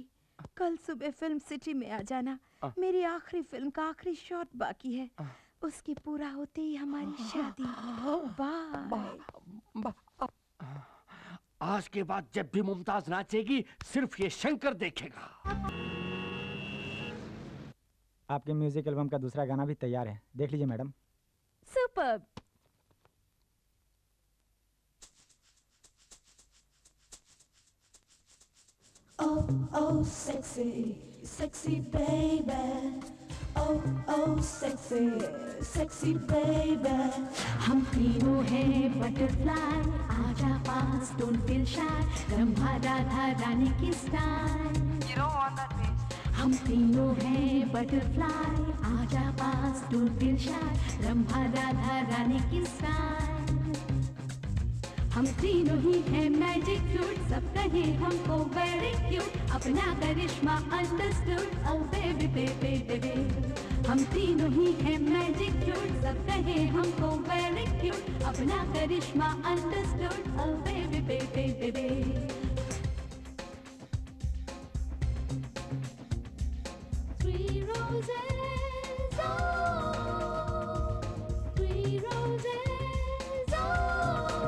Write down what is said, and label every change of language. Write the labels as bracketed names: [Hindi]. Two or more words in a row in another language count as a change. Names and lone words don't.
[Hindi] कल सुबह फिल्म सिटी में आ जाना। मेरी आखिरी फिल्म का आखिरी शॉट बाकी है, उसकी पूरा होते ही हमारी शादी। बाय। आज के बाद जब भी मुमताज नाचेगी सिर्फ ये शंकर देखेगा। आपके म्यूजिक एल्बम का दूसरा गाना भी तैयार है, देख लीजिए मैडम। सुपर्ब। [English] Oh, oh, sexy, sexy baby. Oh, oh, sexy, sexy baby. [Hindi] हम तीनों हैं बटरफ्लाई, आजा पास, [English] don't feel shy. [Hindi] रंभा राधा रानी की स्टाइल. [English] You don't want that bass. [Hindi] हम तीनों हैं बटरफ्लाई, आजा पास, [English] don't feel shy. [Hindi] रंभा राधा रानी की स्टाइल. हम तीनों ही हैं [English] magic fruit, [Hindi] सब कहे हमको [English] very cute, [Hindi] अपना करिश्मा अंडरस्टूड, [English] oh baby baby baby. [Hindi] हम तीनों ही हैं [English] magic fruit, [Hindi] सब कहे हमको [English] very cute, [Hindi] अपना करिश्मा अंडरस्टूड, [English] oh baby baby baby. Three roses, oh, 3 roses, oh.